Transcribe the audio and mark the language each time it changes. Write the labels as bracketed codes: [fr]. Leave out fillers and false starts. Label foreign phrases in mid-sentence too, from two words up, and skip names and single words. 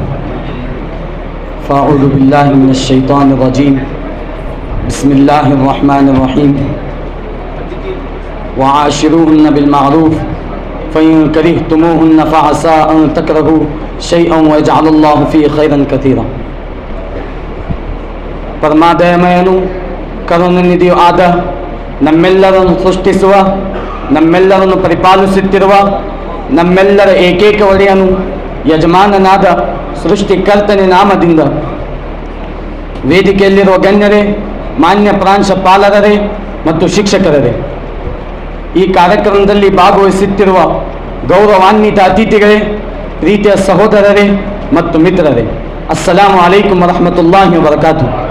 [ar] فأعوذ بالله من الشيطان الرجيم بسم الله الرحمن الرحيم وعاشروهن بالمعروف فإن كرهتموهن فعسى أن تكرهوا شيئا ويجعل الله فيه خيرا كثيرا. [kn] ಪರಮಾದಯಮಯನು ಕರುಣಾನಿಧಿಯೂ ಆದ ನಮ್ಮೆಲ್ಲರನ್ನು ಸೃಷ್ಟಿಸುವ, ನಮ್ಮೆಲ್ಲರನ್ನು ಪರಿಪಾಲಿಸುತ್ತಿರುವ, ನಮ್ಮೆಲ್ಲರ ಏಕೈಕ ಒಡೆಯನು ಯಜಮಾನನಾದ ಸೃಷ್ಟಿಕರ್ತನ ನಾಮದಿಂದ ವೇದಿಕೆಯಲ್ಲಿರುವ ಗಣ್ಯರೇ, ಮಾನ್ಯ ಪ್ರಾಂಶುಪಾಲರೇ ಮತ್ತು ಶಿಕ್ಷಕರೇ, ಈ ಕಾರ್ಯಕ್ರಮದಲ್ಲಿ ಭಾಗವಹಿಸುತ್ತಿರುವ ಗೌರವಾನ್ವಿತ ಅತಿಥಿಗಳೇ, ಪ್ರೀತಿಯ ಸಹೋದರರೇ ಮತ್ತು ಮಿತ್ರರೇ, [ar] السلام عليكم ورحمة الله وبركاته.